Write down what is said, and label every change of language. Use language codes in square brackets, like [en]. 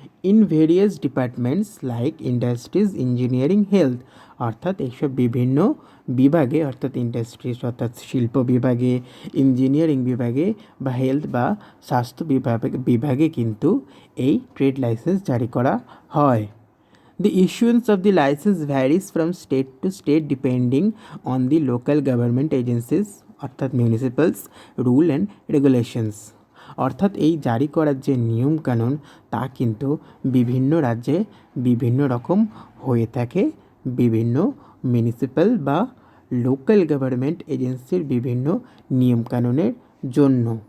[en] in various departments like industries, engineering, health [bn] অর্থাৎ এইসব বিভিন্ন বিভাগে অর্থাৎ ইন্ডাস্ট্রিজ অর্থাৎ শিল্প বিভাগে, ইঞ্জিনিয়ারিং বিভাগে বা হেলথ বা স্বাস্থ্য বিভাগে কিন্তু এই ট্রেড লাইসেন্স জারি করা হয়। [en] The issuance of the license varies from state to state depending on the local government agencies অর্থাৎ municipals rule and regulations. [bn] অর্থাৎ এই জারি করার যে নিয়মকানুন তা কিন্তু বিভিন্ন রাজ্যে বিভিন্ন রকম হয়ে থাকে, বিভিন্ন মিউনিসিপ্যাল বা লোকাল গভর্নমেন্ট এজেন্সির বিভিন্ন নিয়মকানুনের জন্য।